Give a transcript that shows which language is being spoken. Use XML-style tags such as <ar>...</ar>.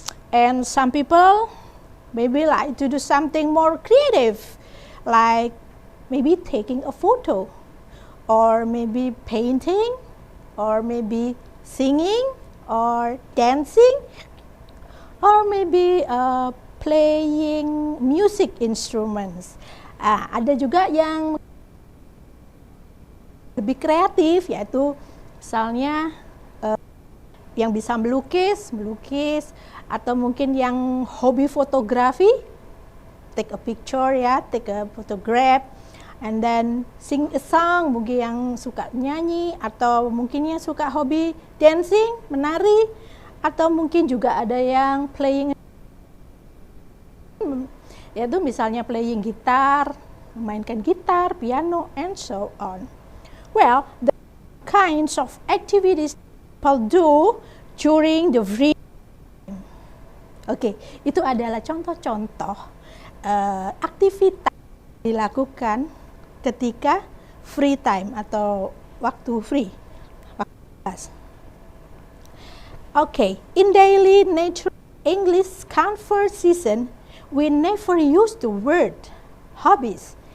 <en>And some people maybe like to do something more creative, like maybe taking a photo, or maybe painting, or maybe singing, or dancing, or maybe playing music instruments.</en> <id>Ada juga yang lebih kreatif, yaitu misalnya yang bisa melukis, atau mungkin yang hobi fotografi,</id> <en>take a picture ya, take a photograph, and then sing a song,</en> <id>mungkin yang suka nyanyi, atau mungkin yang suka hobi dancing, menari, atau mungkin juga ada yang playing, yaitu misalnya playing gitar, memainkan gitar, piano,</id> <en>and so on. Well, the kinds of activities people do during the free time.</en> <id>Oke, itu adalah contoh-contoh aktivitas dilakukan ketika free time atau waktu free.</id> <en>Okay, in daily natural English conversation, we never use the word hobbies.</en>